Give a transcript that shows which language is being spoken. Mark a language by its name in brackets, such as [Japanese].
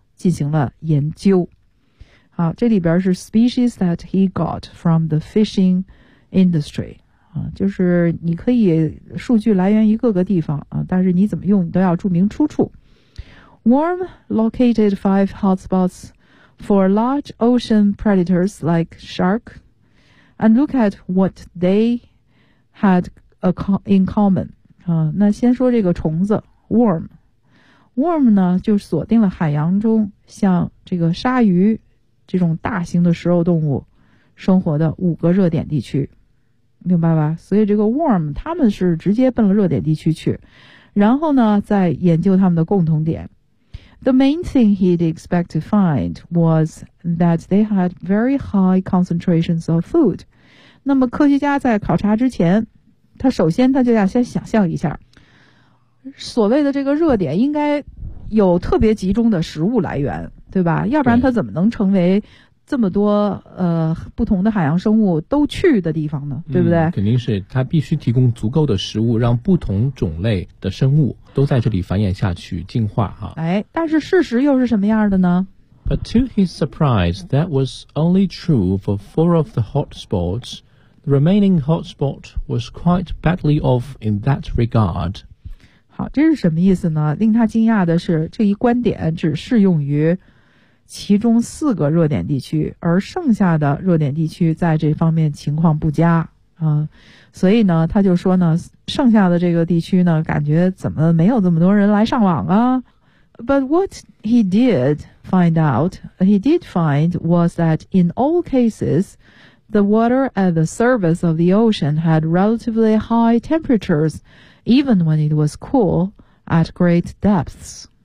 [Chinese] 进行了研究。好，这里边是 [English] species that he got from the fishing industry。 [Chinese] 就是你可以数据来源于各个地方啊，但是你怎么用你都要注明出处。 [English] Warm located 5 hotspots for large ocean predators like shark, and look at what they had in common. [Chinese] 那先说这个虫子 ,worm。 Worm 呢就锁定了海洋中像这个鲨鱼这种大型的食肉动物生活的五个热点地区。明白吧？所以这个 worm 他们是直接奔了热点地区去，然后呢再研究他们的共同点。 The main thing he'd expect to find was that they had very high concentrations of food. 那么科学家在考察之前，他首先他就要先想象一下，所谓的这个热点应该有特别集中的食物来源，对吧？要不然他怎么能成为这么多不同的海洋生物都去的地方呢？对不对？肯定是他必须提供足够的食物，让不同种类的生物都在这里繁衍下去进化啊。哎，但是事实又是什么样的呢？ [English] But to his surprise, that was only true for 4 of the hotspots. The remaining hotspot was quite badly off in that regard. [Chinese] 好，这是什么意思呢？令他惊讶的是，这一观点只适用于其中四个热点地区，而剩下的热点地区在这方面情况不佳啊，所以呢，他就说呢，剩下的这个地区呢，感觉怎么没有这么多人来上网啊 [English] ？But what he did find out, he did find was that in all cases, the water at the surface of the ocean had relatively high temperatures, even when it was cool at great depths.